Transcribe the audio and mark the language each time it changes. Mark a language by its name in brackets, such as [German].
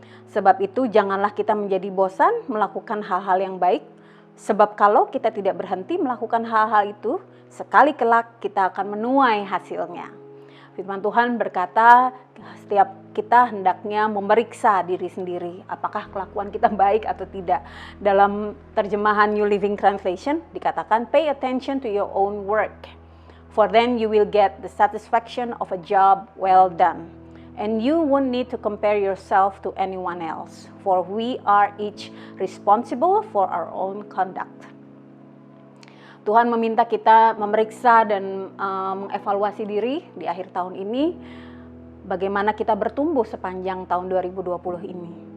[Indonesian] Sebab itu janganlah kita menjadi bosan melakukan hal-hal yang baik, sebab kalau kita tidak berhenti melakukan hal-hal itu, sekali kelak kita akan menuai hasilnya. Firman Tuhan berkata, setiap kita hendaknya memeriksa diri sendiri, apakah kelakuan kita baik atau tidak. Dalam terjemahan [English] New Living Translation [Indonesian] dikatakan, [English] pay attention to your own work, for then you will get the satisfaction of a job well done. And you won't need to compare yourself to anyone else, for we are each responsible for our own conduct. [Indonesian] Tuhan meminta kita memeriksa dan mengevaluasi diri di akhir tahun ini, bagaimana kita bertumbuh sepanjang tahun 2020 ini.